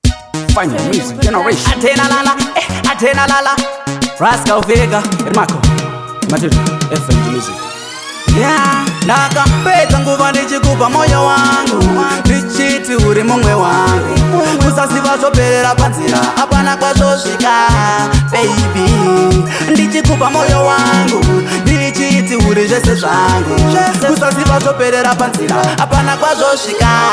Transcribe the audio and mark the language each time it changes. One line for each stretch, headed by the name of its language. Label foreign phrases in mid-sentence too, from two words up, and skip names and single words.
English: Final music generation. Atena lala, eh, atena lala. Rascal Vega, Marco, Matudu, F N G music. Yeah,
Shona: ndakapedza nguva ndichikupa moyo wangu, ndichiti uri mumwe wangu. Kusaziva zvoperera panzira, hapana kwazvosvika, baby. Ndichikupa moyo wangu, ndichiti uri zvese zvangu. Kusaziva zvoperera panzira, hapana kwazvosvika.